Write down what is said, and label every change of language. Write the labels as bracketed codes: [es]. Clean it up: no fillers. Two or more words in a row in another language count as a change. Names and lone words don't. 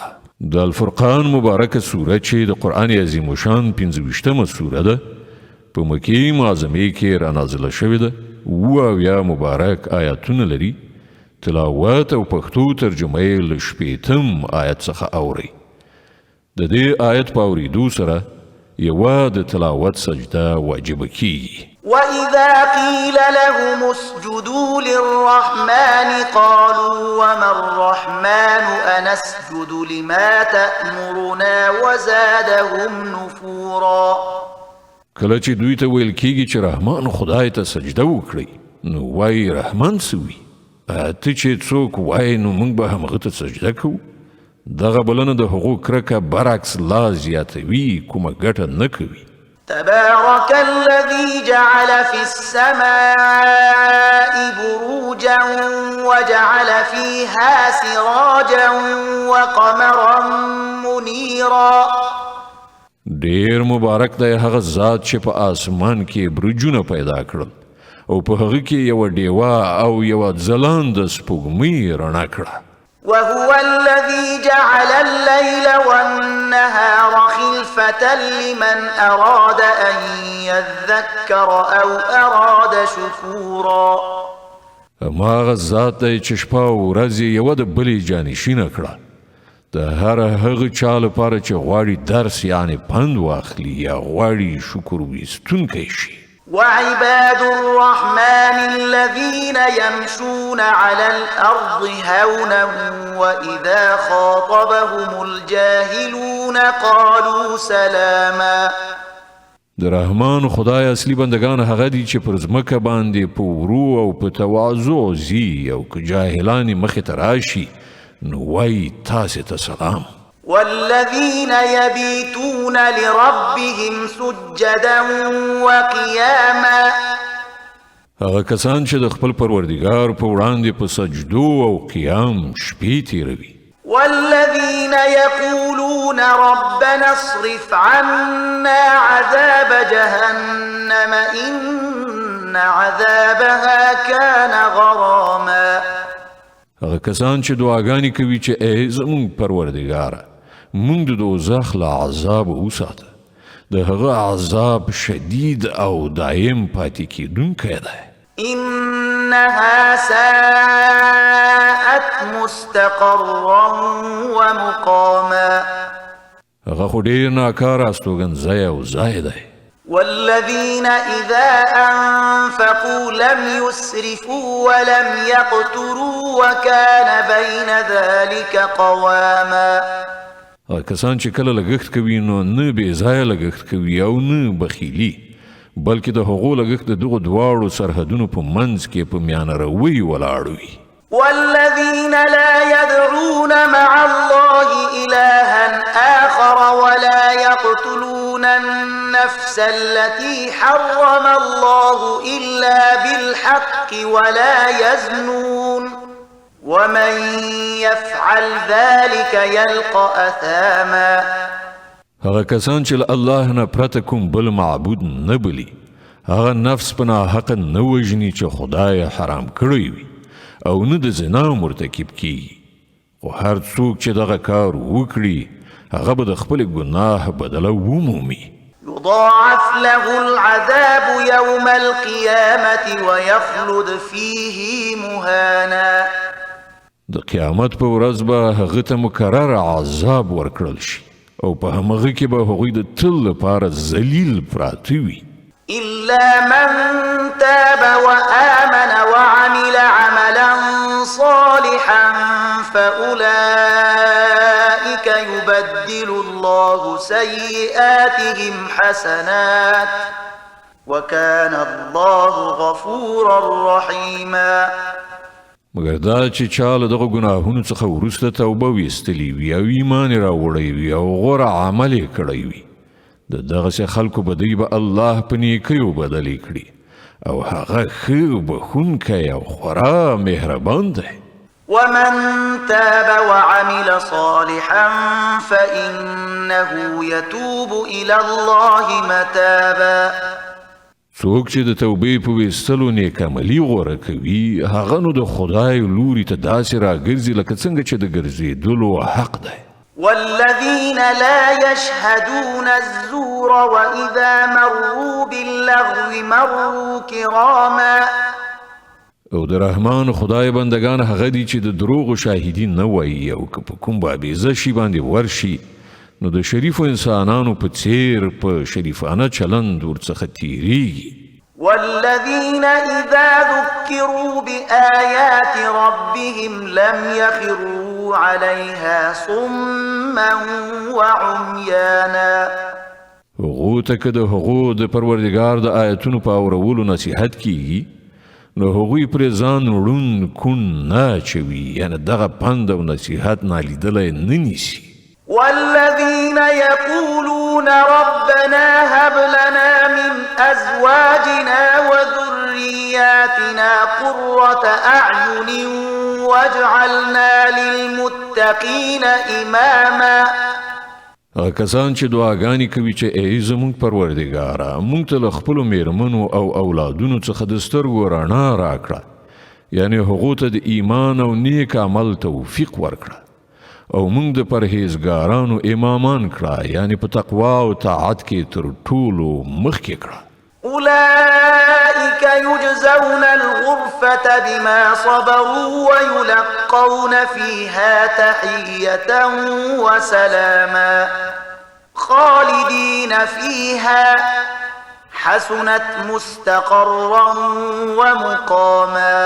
[ps] د الفرقان مبارکه سوره چې د قرآن عظیم شان 25مه سوره ده په مکې معظمې کې را نازله شوې ده. 78 مبارک آیاتونه لري. تلاوت او پښتو ترجمه یې له 60 آیت څخه اورئ. د دې آیت په اورېدو سره یوه د تلاوت سجده واجبه کیږي. [ar] وَإِذَا قِيلَ لَهُمُ اسْجُدُوا لِلرَّحْمَنِ قَالُوا وَمَا الرَّحْمَنُ أَنَسْجُدُ لِمَا تَأْمُرُنَا وَزَادَهُمْ نُفُورًا. [ps] کله چې دوی ته ویل کیږي چې رحمان خدای ته سجده وکړئ نو وایي رحمان څه وي؟ ته چې څوک وایي نو موږ به همغه ته سجده کوو. دغه بلنه د هغو کرکه برعکس لا زیاتوي، کومه ګټه نه کوي. [ar] تبارك الذي جعل في السماء بروجا وجعل فيها سراجا وقمرا منيرا. [ps] ډیر مبارک دی هغه ذات چې په آسمان کې برجونه پیدا کړل او په هغه کې یو ډیوه او یو ځلانده سپوږمۍ رڼا کړه. [ar] وهو الذي جعل الليل والنهار خلفة لمن أراد أن يذكر أو أراد شكورا. [ps] هغه ذات دی چې شپه او ورځ یوه د بلې جانشینه کړه د هر هغه چا لپاره چې غواړي درس یعنی پند واخلي یا غواړي شکر ویستونکی شي. [ar] وعباد الرحمن الذين يمشون على الأرض هونا وإذا خاطبهم الجاهلون قالوا سلاما. [ps] د رحمان خدای اصلي بندگان هغه دي چې پر ځمکه باندې په ورو او په تواضع ځي او که جاهلان مخې ته راشي نو وایي تاسې ته سلام. [ar] والذين يبيتون لربهم سجدا وقياما. [ps] هغه کسان چې د خپل پروردګار په وړاندې په سجدو او قیام شپې تیروي. [ar] والذين يقولون ربنا اصرف عنا عذاب جهنم إن عذابها كان غراما. [ps] هغه کسان چې دعاګانې کوي چې ای زموږ پروردګاره موږ د دوزخ له عذاب وساته. د هغه عذاب شدید او دایم پاتې کیدونکی دی. [ar] إنها ساءت مستقرا ومقاما. [ps] هغه خو ډیر ناکاره استوګنځی او ځای دی. [ar] والذين إذا أنفقوا لم يسرفوا ولم يقتروا وكان بين ذلك قواما [ps] کسان چې کله لګښت کوي نو نه بې ځایه لګښت کوي او نه بخیلي بلکې د هغو لګښت د دغو دواړو سرحدونو په منځ کې په میانه روي ولاړ وي [ar] والذين لا يدعون مع الله إلها آخر ولا يقتلون النفس التي حرم الله إلا بالحق ولا يزنون ومن يفعل ذلك يلقى أثاما [ps] هغه کسان چې الله نه پرته کوم بل معبود نه بلی هغه نفس په ناحقه نه وژني چې خدای حرام کړی وي او نه د زنا مرتکب کیږي خو هر څوک چې دغه کار وکړي هغه به د خپل ګناه بدله ومومي [ar] يضاعف له العذاب يوم القيامة ويخلد فيه مهانا [ps] د قیامت په ورځ به هغه ته مکرر عذاب ورکړل شي او په همغه کې به هغوی د تل لپاره ذلیل پراته وي [ar] إلا من تاب وآمن وعمل عملا صالحا فأولئك يبدل الله سيئاتهم حسنات وكان الله غفورا رحيما [ps] مګر دا چې چا له دغه ګناهونو څخه وروسته توبه ویستلی وي او ایمان راوړی وي او غوره عمل یې کړی وي د دغسې خلکو بدی به الله په نیکیو بدلې کړي او هغه ښه بخښونکی او خورا مهربان دی [ar] ومن تاب وعمل صالحا فإنه يتوب إلى الله متابا [ps] څوک چې د توبې په ویستلو نیک عملي غوره کوي هغه نو د خدای لوري ته داسې راګرځي لکه څنګه چې د ګرځېدلو حق دی [ar] والذين لا يشهدون الزور وإذا مروا باللغو مروا كراما [ps] او د رحمان خدای بندگان هغه دي چې د دروغ شاهدي نه وایي او که په کوم بابیزه شي باندې ورشي نو د شریفو انسانانو په څیر په شریفانه چلند ورڅخه تیریږي [ar] والذين إذا ذكروا بآيات ربهم لم يخروا عليها صما وعميانا [ps] هغو ته که د هغو د پروردګار د آیتونو په اورولو نصیحت کیږي نو هغوی پرې ځان ړوند کون نه اچوي یعنې دغه پند او نصیحت نالیدلی نه نیسي [ar] والذين يقولون ربنا هب لنا من أزواجنا وذرياتنا قرة أعين واجعلنا للمتقين إماما [ps] کسان چې دعاګانې کوي چې ای زموږ پروردګاره موږ ته له خپلو میرمنو او اولادونو څخه د سترګو رڼا راکړه یعنې هغو ته د ایمان او نیک عمل توفیق ورکړه او موږ د پرهیزګارانو امامان کړه یعنی په تقوا او طاعت کې تر ټولو مخکې کړه [ar] أولئك يجزون الغرفة بما صبروا ويلقون فيها تحية وسلاما خالدين فيها حسنت مستقرا ومقاما